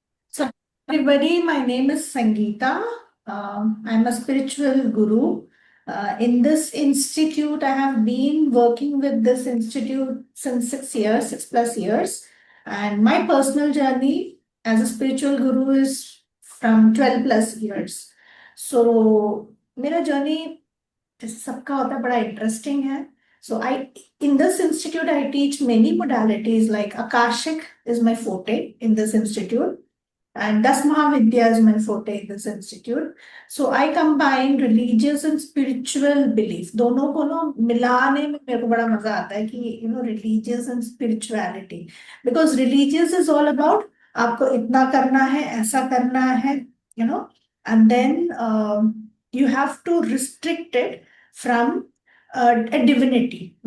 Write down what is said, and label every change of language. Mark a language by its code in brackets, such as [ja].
[en] So, everybody, my name is Sangeeta. I'm a spiritual guru. In this institute, I have been working with this institute since 6 years, 6+ years. And my personal journey as a spiritual guru is from 12+ years. [hi] So, मेरा journey जैसे सबका होता है बड़ा interesting है. [en] So I in this institute I teach many modalities like Akashic is my forte in this institute and Das Mahavidya is my forte in this institute. So I combine religious and spiritual belief. [hi] दोनों को ना मिलाने में मेरे को बड़ा मजा आता है कि [en] religious and spirituality because religious is all about [hi] आपको इतना करना है [en] ऐसा करना है you know and then you have to restrict it from a divinity.